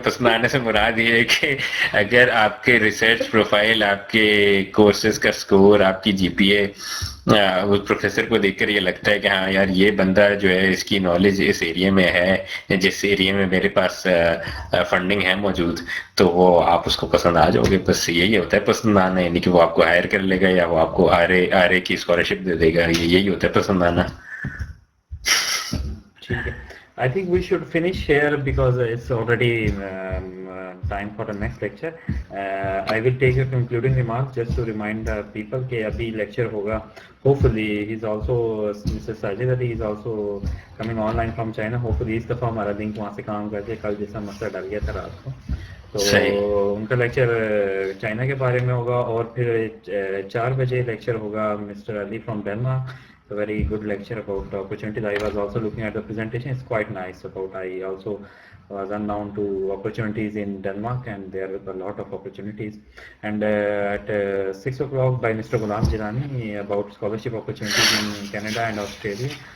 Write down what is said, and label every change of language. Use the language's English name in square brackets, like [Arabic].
[Urdu] پسند آنے سے مراد یہ ہے کہ اگر آپ کے ریسرچ پروفائل, آپ کے کورسز کا اسکور, آپ کی جی پی اے, اس پروفیسر کو دیکھ کر یہ لگتا ہے کہ ہاں یار یہ بندہ جو ہے اس کی نالج اس ایریا میں ہے, جس ایریا میں میرے پاس فنڈنگ ہے موجود, تو وہ آپ اس کو پسند آ جاؤ گے. بس یہی ہوتا ہے پسند آنا, یعنی کہ وہ آپ کو ہائر کر لے گا یا وہ آپ کو آر اے کی اسکالرشپ دے دے گا. یہی ہوتا ہے پسند آنا. ٹھیک ہے, [English] I think we should finish here because it's already time for the next lecture. I will take your concluding remarks just to remind people [Urdu] کہ ابھی lecture ہوگا. [English] Hopefully he's also Mr. Sajid Ali is also coming online from China. [Urdu] Hopefully اس دفعہ ہمارا link وہاں سے کام کرتے. کل جیسا مسئلہ ڈال گیا تھا رات کو, تو ان کا لیکچر چائنا کے بارے میں ہوگا. اور پھر 4 بجے لیکچر ہوگا mister Ali from Denmark. [English] A very good lecture about opportunities. I was also looking at the presentation. It's quite nice about, I also was unknown to opportunities in Denmark, and there are a lot of opportunities. And at 6 o'clock by Mr. Ghulam Jilani about scholarship opportunities in Canada and Australia.